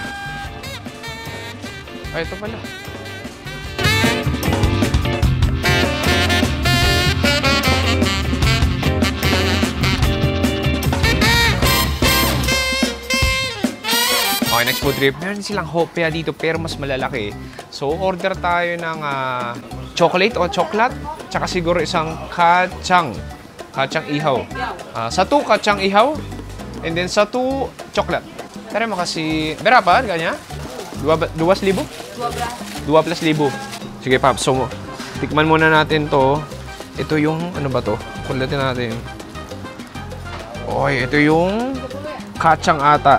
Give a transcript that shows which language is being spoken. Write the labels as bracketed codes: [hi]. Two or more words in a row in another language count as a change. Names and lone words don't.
[tl] Ay, ito pala. Okay, [en] next food trip. [tl] Meron silang hopya dito pero mas malalaki. So, order tayo ng chocolate o chocolate. Tsaka siguro isang kacang. [id] Kacang ihaw. Satu kacang ihaw. [en] And then [id] satu chocolate. [tl] Tara mo kasi... Berapa? Ganyan? 2,000? 12,000. Sige, Pap. So, tikman muna natin to. Ito yung... Ano ba to? Kulatin natin. Okay, ito yung kacang ata.